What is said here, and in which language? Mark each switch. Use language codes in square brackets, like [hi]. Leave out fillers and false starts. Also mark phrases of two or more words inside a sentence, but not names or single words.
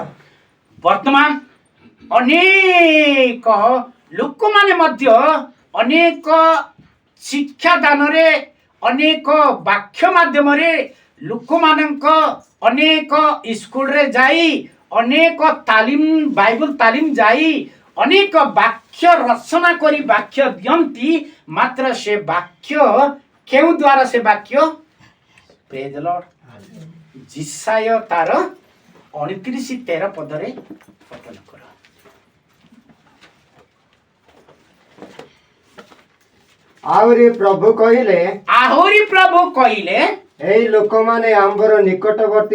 [or] ବର୍ତ୍ତମାନ ଅନେକ ଲୋକମାନେ ମଧ୍ୟ ଅନେକ ଶିକ୍ଷାଦାନରେ, ଅନେକ ବାକ୍ୟ ମାଧ୍ୟମରେ ଲୋକମାନଙ୍କ ଅନେକ ସ୍କୁଲରେ ଯାଇ, ଅନେକ ତାଲିମ ବାଇବଲ ତାଲିମ ଯାଇ ଅନେକ ବାକ୍ୟ ରଚନା କରି ବାକ୍ୟ ଦିଅନ୍ତି, ମାତ୍ର ସେ ବାକ୍ୟ କେଉଁ ଦ୍ୱାରା ସେ ବାକ୍ୟ? [en] Praise the Lord. [or] ଜିସାୟ ତାର 29:13 ପଦରେ ପଠନ କର। ଆହୁରି ପ୍ରଭୁ କହିଲେ, ଏଇ ଲୋକମାନେ ଆମ୍ଭର ନିକଟବର୍ତ୍ତୀ